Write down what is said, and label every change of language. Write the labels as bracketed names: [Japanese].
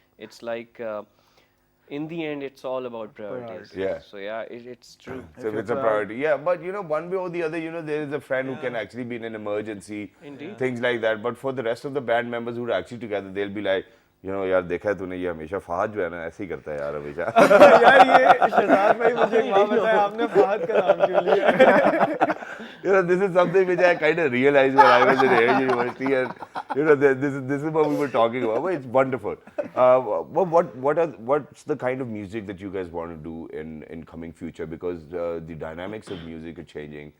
[English] It's like, in the end, it's all about priorities. Yeah. So yeah, it's true. So it's a priority. Yeah, but you know, one way or the other, you know, there is a friend who can actually be in an emergency. Indeed. Things like that. But for the rest of the band members who are actually together, they'll be like, you know, [Hindi] यार देखा है तूने ये हमेशा फहद जो है ना ऐसे ही करता है यार हमेशा. यार ये शहजाद भाई मुझे एक बात बताया आपने फहद का नाम क्यों लिया? [English] You know, this is something which I kind of realized when I was in Air University, and you know, this is what we were talking about. But it's wonderful. What's the kind of music that you guys want to do in coming future? Because the dynamics of music are changing.